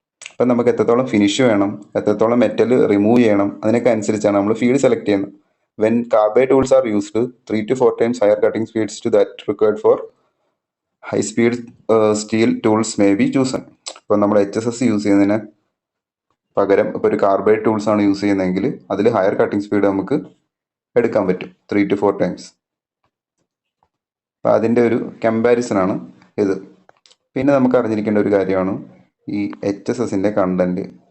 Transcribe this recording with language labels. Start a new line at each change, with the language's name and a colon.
Malayalam: അപ്പം നമുക്ക് എത്രത്തോളം ഫിനിഷ് വേണം, എത്രത്തോളം മെറ്റൽ റിമൂവ് ചെയ്യണം, അതിനൊക്കെ അനുസരിച്ചാണ് നമ്മൾ ഫീഡ് സെലക്ട് ചെയ്യുന്നത്.
English: When carbide tools are used 3 to 4 times higher cutting speeds to that required for high speed steel tools may be chosen.
Malayalam: ഇപ്പോൾ നമ്മൾ HSS യൂസ് ചെയ്യുന്നതിന് പകരം ഇപ്പോൾ ഒരു കാർബൈഡ് ടൂൾസ് ആണ് യൂസ് ചെയ്യുന്നതെങ്കിൽ അതിൽ ഹയർ കട്ടിംഗ് സ്പീഡ് നമുക്ക് എടുക്കാൻ പറ്റും,
English: 3 to 4 times.
Malayalam: അപ്പോൾ അതിൻ്റെ ഒരു കമ്പാരിസൺ ആണ് ഇത്. പിന്നെ നമുക്ക് അറിഞ്ഞിരിക്കേണ്ട ഒരു കാര്യമാണ് ഈ HSSൻ്റെ കണ്ടന്റ്.